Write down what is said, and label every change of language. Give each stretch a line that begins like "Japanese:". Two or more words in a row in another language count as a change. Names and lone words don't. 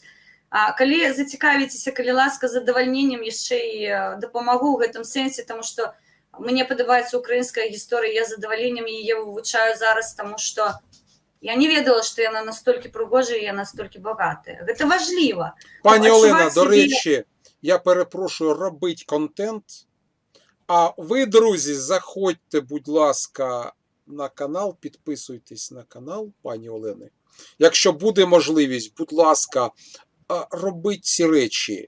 Belarusian: Калі зацікавіцеся, калі ласка, задавальненнем яшчэ і дапамагу ў гэтым сэнсе, таму што мне падабаецца украінская гісторыя, я задавальненнем яе вывучаю зараз, таму што я не ведала, што яна настолькі прыгожая, я настолькі багатая. Гэта важліва.
Ukrainian: Пані Олена, до речі, я перепрошую, робіть контент. А ви, друзі, заходьте, будь ласка, на канал, підписуйтесь на канал пані Олени. Якщо буде можливість, будь ласка, робіть ці речі.